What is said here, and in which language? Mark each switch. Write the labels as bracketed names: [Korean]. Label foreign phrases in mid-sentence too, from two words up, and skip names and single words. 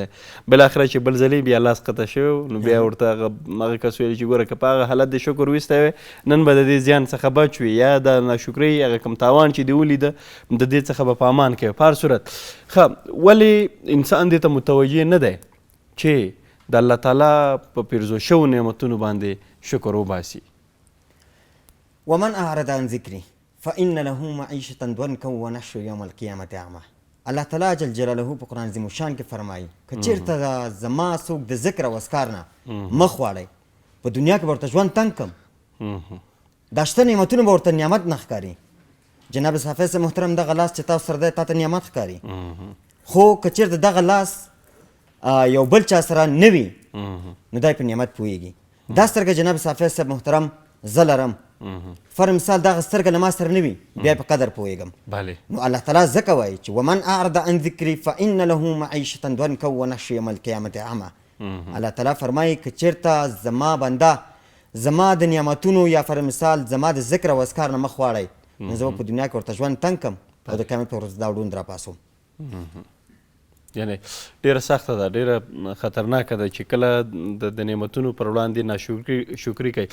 [Pashto] بالاخره چې بل ځلې بیا لاس قطع شوی نو بیا ورته هغه کس ویلي چې ګوره که په هغه حالت د شکر ویستی وی نن به د دې زیان څخه بچ وي، یا د ناشکرۍ هغه کوم تاوان چې دې ولیده د دې څخه به په امان کوي. په هر صورت ښه، ولې انسان دې ته متوجه نه دی چې د الله تعالی په پیرزو شوو نعمتونو باندې شکر وباسي؟ [Arabic] ومن اعرض عن ذکري فان له معیشة ضنکا ونحشر یوم القیامة اعمى. [Pashto] الله تعالی [Arabic] جل جلاله [Pashto] په قرآن عظیم الشان کې فرمایي که چېرته زما څوک د ذکر او اذکار نه مخ واړی، په دنیا کې به ورته ژوند تنګ کړم، دا شته نعمتونه به ورته نعمت نه ښکاري. جناب صافی محترم، دغه لاس چې تاسو سره دی تا ته نعمت ښکاري، خو که چېرته دغه لاس یو بل چا سره نه وي نو دی په نعمت پوهېږي. دا سترګه جناب صافی صاحب محترم زه لرم، [English] for example [Pashto] دغه سترګه له ما سره نه وي بیا په قدر پوهېږم. نو الله تعالی ځکه وایي چې [Arabic] ومن اعرض عن ذکري فان له معیشة ضنکا ونحشر یوم القیامة اعمى. [Pashto] الله تعالی فرمایي که چېرته زما بنده زما د نعمتونو یا [English] for example [Pashto] زما د ذکر او اذکار نه مخ واړی نو زه به په دنیا کې ورته ژوند تنګ کړم او د قیامت په ورځ دا وړوند راپاڅوم. یعنی ډیره سخته ده، ډیره خطرناکه ده چې کله د نعمتونو پر وړاندې ناشکري کوي.